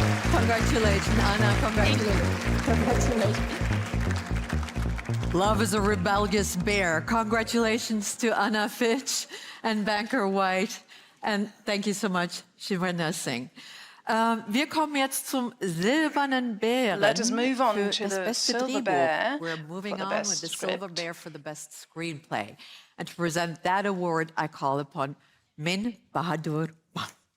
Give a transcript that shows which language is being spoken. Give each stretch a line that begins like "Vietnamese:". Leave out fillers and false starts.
English: Congratulations, Anna. Congratulations. Love is a rebellious bear. Congratulations to Anna Fitch and Banker White. And thank you so much, Shivana Singh.
German: Wir kommen jetzt zum silbernen Bären.
English: Let us move on to the silver bear. We're moving on with the silver bear for the best screenplay. And to present that award, I call upon Min Bahadur Wan.